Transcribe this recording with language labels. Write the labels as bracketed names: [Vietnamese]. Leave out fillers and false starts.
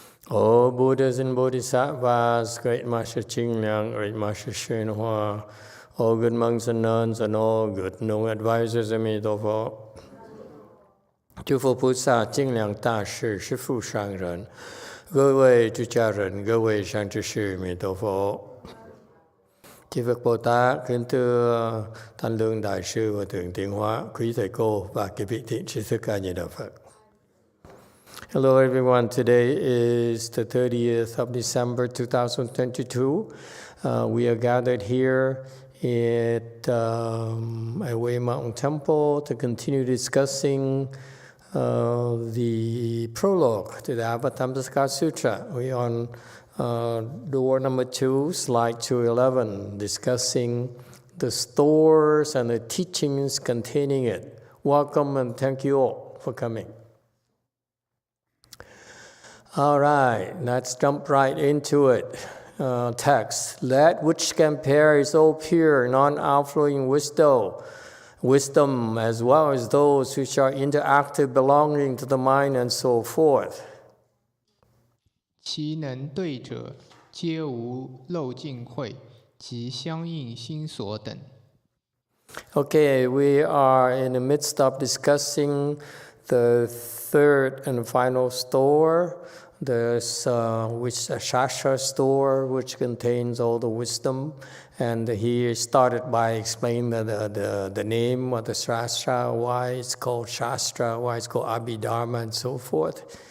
[English] O Buddhas and Bodhisattvas, Great Master Ching Liang, Great Master YongHua, all good monks and nuns, and all good known advisors, Emitofuo. [Chinese] 诸佛菩萨、精良大士、师父上人，各位出家人，各位善知识，弥陀佛。 [Vietnamese] Chư Phật Bồ Tát, kính thưa Thanh Lương Đại sư và Thượng Tiến Hóa, quý thầy cô và quý vị thiện tri thức A Di Đà Phật. [English] Hello everyone, today is the 30th of December 2022. We are gathered here at Way Mountain Temple to continue discussing the prologue to the Avatamsaka Sutra. We are on door number 2, slide 211, discussing the stores and the teachings containing it. Welcome and thank you all for coming. All right, let's jump right into it. Text. That which compare is all pure, non-outflowing wisdom, as well as those which are interactive belonging to the mind and so forth. [Chinese] 其能对者，皆无漏尽慧及相应心所等。 [English] Okay, we are in the midst of discussing the third and final store. There's which a Shastra store, which contains all the wisdom, and he started by explaining the name of the Shastra, why it's called Shastra, why it's called Abhidharma, and so forth.